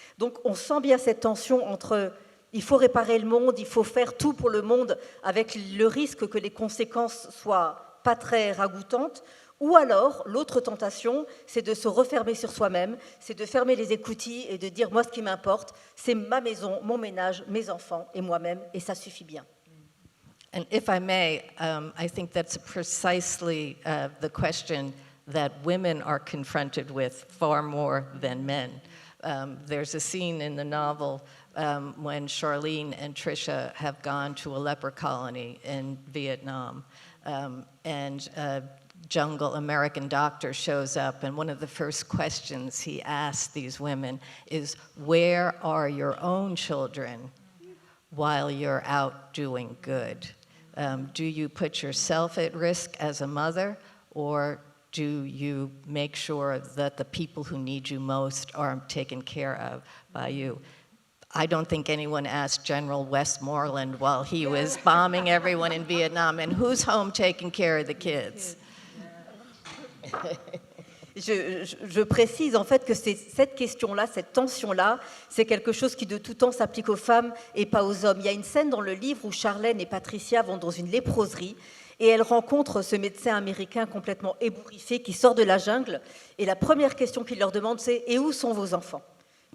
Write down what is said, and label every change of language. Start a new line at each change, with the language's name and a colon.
French: Donc on sent bien cette tension entre il faut réparer le monde, il faut faire tout pour le monde, avec le risque que les conséquences soient pas très ragoûtantes, ou alors, l'autre tentation, c'est de se refermer sur soi-même, c'est de fermer les écoutilles et de dire « moi, ce qui m'importe, c'est ma maison, mon ménage, mes enfants et moi-même, et ça suffit bien ».
English: And if I may, I think that's precisely the question that women are confronted with far more than men. There's a scene in the novel when Charlene and Tricia have gone to a leper colony in Vietnam, and American doctor shows up, and one of the first questions he asks these women is, where are your own children while you're out doing good? Do you put yourself at risk as a mother, or do you make sure that the people who need you most are taken care of by you? I don't think anyone asked General Westmoreland while he was bombing everyone in Vietnam, and who's home taking care of the kids?
French: Je précise en fait que cette question-là, cette tension-là, c'est quelque chose qui de tout temps s'applique aux femmes et pas aux hommes. Il y a une scène dans le livre où Charlène et Patricia vont dans une léproserie et elles rencontrent ce médecin américain complètement ébouriffé qui sort de la jungle, et la première question qu'il leur demande c'est « Et où sont vos enfants ?